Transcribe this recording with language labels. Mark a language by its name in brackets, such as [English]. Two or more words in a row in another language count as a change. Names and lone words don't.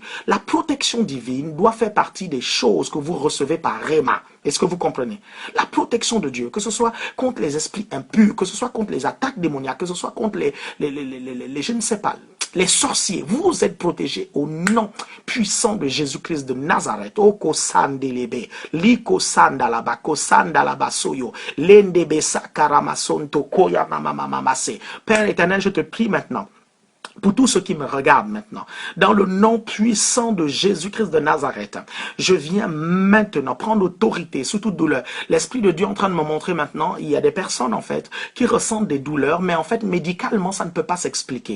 [French] La protection divine doit faire partie des choses que vous recevez par Réma. Est-ce que vous comprenez? La protection de Dieu, que ce soit contre les esprits impurs, que ce soit contre les attaques démoniaques, que ce soit contre les je ne sais pas, les sorciers, vous êtes protégés au nom puissant de Jésus-Christ de Nazareth. Oko sandelebe, liko sandalaba, ko sandalaba soyo, lendebe sakaramasonto koya mamamamase. Père éternel, je te prie maintenant pour tous ceux qui me regardent maintenant, dans le nom puissant de Jésus-Christ de Nazareth, je viens maintenant prendre autorité sous toute douleur. L'Esprit de Dieu est en train de me montrer maintenant, il y a des personnes en fait qui ressentent des douleurs, mais en fait médicalement ça ne peut pas s'expliquer.